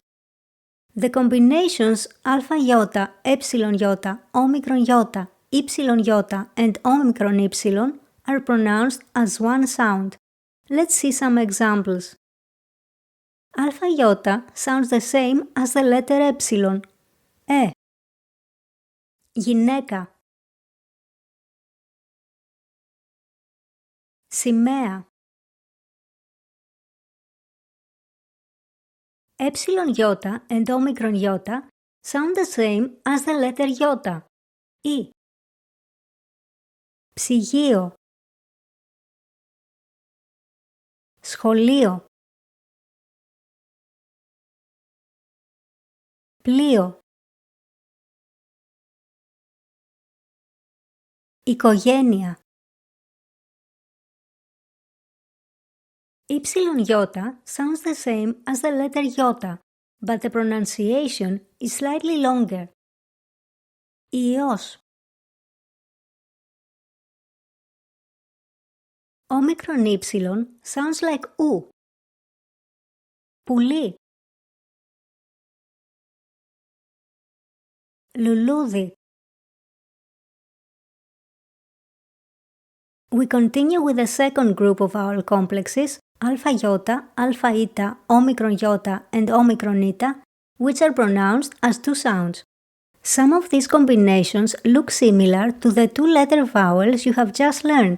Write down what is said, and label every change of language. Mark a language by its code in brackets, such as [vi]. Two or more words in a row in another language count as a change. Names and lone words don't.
[en] The combinations alpha iota, epsilon iota, omicron iota, ypsilon iota and omicron ypsilon are pronounced as one sound. Let's see some examples. Alpha iota sounds the same as the letter epsilon, e. [el] Γυναίκα. Σημαία. [en] Epsilon iota and omicron iota sound the same as the letter iota, I. [el] Ψυγείο. Σχολείο. Πλοίο. Οικογένεια. [en] Ypsilon iota sounds the same as the letter iota, but the pronunciation is slightly longer. [el] Ιός. [en] Omicron ypsilon sounds like U. [el] Πουλί. Λουλούδι. [en] We continue with the second group of vowel complexes, alpha iota, alpha eta, omicron iota and omicron eta, which are pronounced as two sounds. Some of these combinations look similar to the two-letter vowels you have just learned.